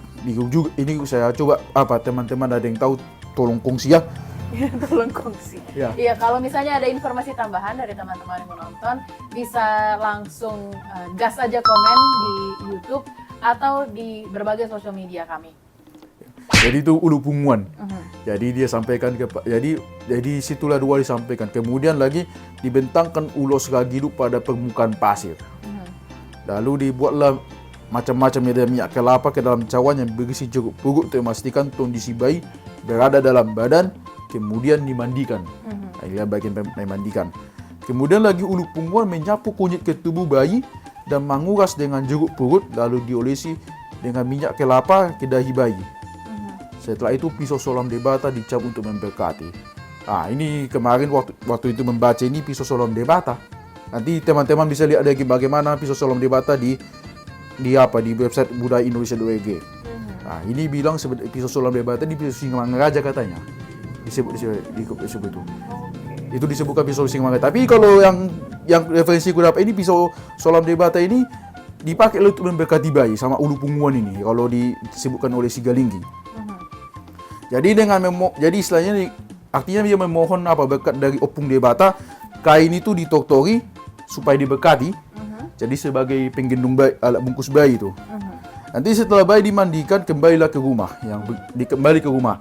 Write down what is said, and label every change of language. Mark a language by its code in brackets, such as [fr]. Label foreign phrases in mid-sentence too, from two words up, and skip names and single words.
[id] Ini saya coba teman-teman ada yang tahu tolong kongsi ya. Tolong kongsi. Ya. Iya, kalau misalnya ada informasi tambahan dari teman-teman yang menonton, bisa langsung gas aja komen di YouTube atau di berbagai sosial media kami. Jadi itu ulu punguan. Jadi dia sampaikan jadi situlah dua disampaikan. Kemudian lagi dibentangkan ulos gagidu pada permukaan pasir. Lalu dibuatlah macam-macam minyak kelapa ke dalam cawan yang berisi jeruk purut untuk memastikan kondisi bayi berada dalam badan, kemudian dimandikan. Ini bagian memandikan. Kemudian lagi ulu punguan menyapu kunyit ke tubuh bayi dan menguras dengan jeruk purut, lalu diolesi dengan minyak kelapa ke dahi bayi. Setelah itu pisau solam debata dicap untuk memberkati. Ini kemarin waktu itu membaca ini pisau solam debata. Nanti teman-teman bisa lihat lagi bagaimana pisau solam debata di website budayaindonesia.org. Ini bilang pisau solam debata di pisau Singmangaraja katanya. Disebut itu. Itu disebutkan pisau Singmangaraja. Tapi kalau yang referensi ku dapat ini pisau solam debata ini dipakai untuk memberkati bayi sama ulu punguan ini kalau disebutkan oleh Sigalinggi. Jadi jadi istilahnya artinya dia memohon berkat dari opung debata, kain itu ditortori supaya diberkati. Jadi sebagai penggendong bayi, alat bungkus bayi itu. Nanti setelah bayi dimandikan kembalilah ke rumah, kembali ke rumah.